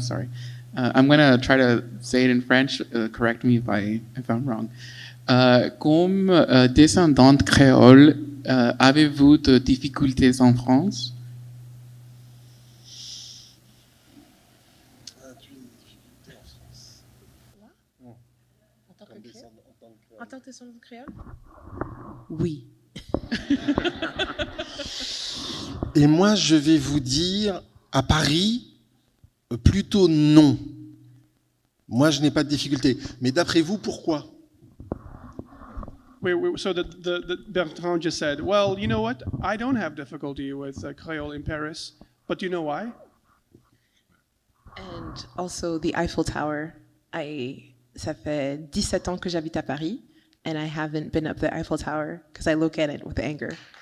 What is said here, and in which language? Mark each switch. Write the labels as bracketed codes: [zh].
[en] Sorry, I'm gonna try to say it in French. Correct me if I'm wrong. [fr] Comme descendante créole, avez-vous de difficultés en France? En tant que descendante créole? Oui. Et moi, je vais vous dire, à Paris, plutôt non. Moi, je n'ai pas de difficulté. Mais d'après vous, pourquoi? [en] So the Bertrand just said, well, you know what? I don't have difficulty with Creole in Paris, but you know why? And also the Eiffel Tower. [fr] Ça fait 17 ans que j'habite à Paris, [en] and I haven't been up the Eiffel Tower because I look at it with anger.